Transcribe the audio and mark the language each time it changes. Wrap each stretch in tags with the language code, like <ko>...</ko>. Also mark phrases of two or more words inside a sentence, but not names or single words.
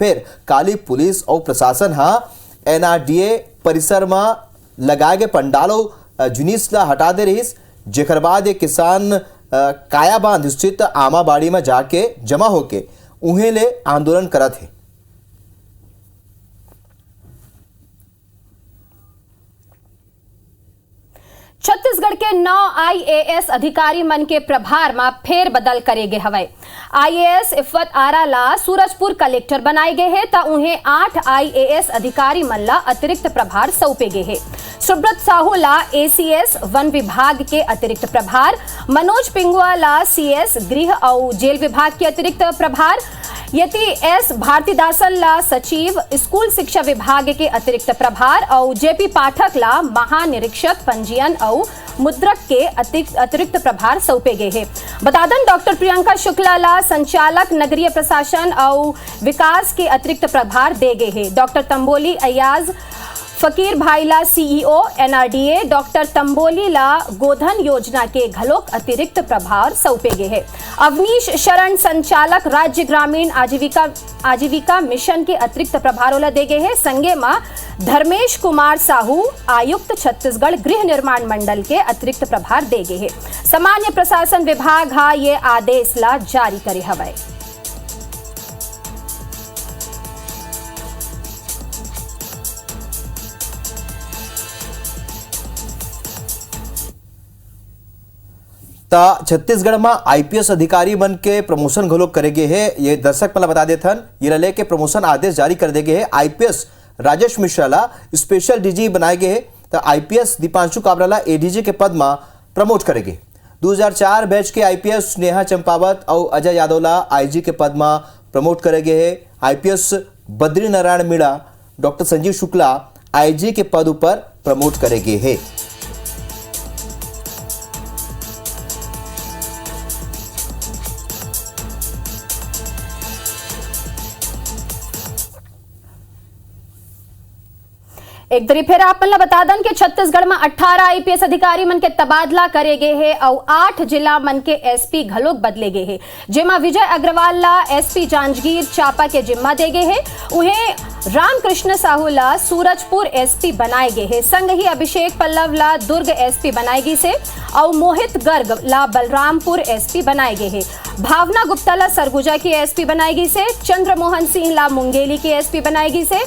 <hne>फिर काली पुलिस और प्रशासन NRDA परिसर में लगाए गए पंडालों जुनीस ला हटा दे रही, जेकर बाद ये किसान कायाबांध स्थित आमाबाड़ी में जाके जमा होके उन्हें ले आंदोलन करत है। छत्तीसगढ़ के 9 IAS अधिकारी मन के प्रभार में फेर बदल करे गए हवे। IAS इफ्फत आरा ला सूरजपुर कलेक्टर बनाए गए हैं, तो उन्हें 8 IAS अधिकारी मन ला अतिरिक्त प्रभार सौंपे गए हैं। सुब्रत साहू ला ACS वन विभाग के अतिरिक्त प्रभार, मनोज पिंगुआ ला CS गृह और जेल विभाग के अतिरिक्त प्रभार, यति S भारतीदासन ला सचिव स्कूल शिक्षा विभाग के अतिरिक्त प्रभार और JP पाठक ला महानिरीक्षक पंजीयन और मुद्रक के अतिरिक्त प्रभार सौंपे गए हैं। बतादन डॉक्टर प्रियंका शुक्ला ला संचालक नगरीय प्रशासन और विकास के अतिरिक्त प्रभार दे गए हैं। डॉक्टर तंबोली अयाज फकीर भाई ला CEO NRDA, डॉक्टर तंबोली ला गोधन योजना के घलोक अतिरिक्त प्रभार सौंपे गए हैं। अवनीश शरण संचालक राज्य ग्रामीण आजीविका मिशन के अतिरिक्त प्रभारों ला दे गए हैं। संगे में धर्मेश कुमार साहू आयुक्त छत्तीसगढ़ गृह निर्माण मंडल के अतिरिक्त प्रभार दे गए हैं। सामान्य प्रशासन विभाग ये आदेश ला जारी करे हवे। छत्तीसगढ़ में IPS अधिकारी बन के प्रमोशन घलोक करे गए है। ये दर्शक मला बता देथन ये रले के प्रमोशन आदेश जारी कर दे गए है। IPS राजेश मिश्रा ला</hne> <en>special DG</en> <hne>बनाए गए है। तो IPS दीपांशु काबरा ला ADG के पद में प्रमोट करेंगे। 2004 बैच के IPS नेहा चंपावत और अजय यादव ला IG के पद में प्रमोट करे गए है। IPS बद्री नारायण मीणा डॉक्टर संजीव शुक्ला IG के पद पर प्रमोट करे गए है। एक दरी फिर आप मन बता दन के छत्तीसगढ़ में 18 IPS अधिकारी मन के तबादला करे गए हैं और 8 जिला मन के SP घलोक बदले गए हैं, जेमा विजय अग्रवाल ला SP जांजगीर चांपा के जिम्मा दे गए हैं। उन्हें रामकृष्ण साहू ला सूरजपुर एसपी बनाए गए है। संग ही अभिषेक पल्लव ला दुर्ग एसपी बनाई गई से और मोहित गर्ग ला बलरामपुर एसपी बनाए गए है। भावना गुप्ता ला सरगुजा की एसपी बनाई गई से। चंद्रमोहन सिंह ला मुंगेली की एसपी बनाई गई से।</hne>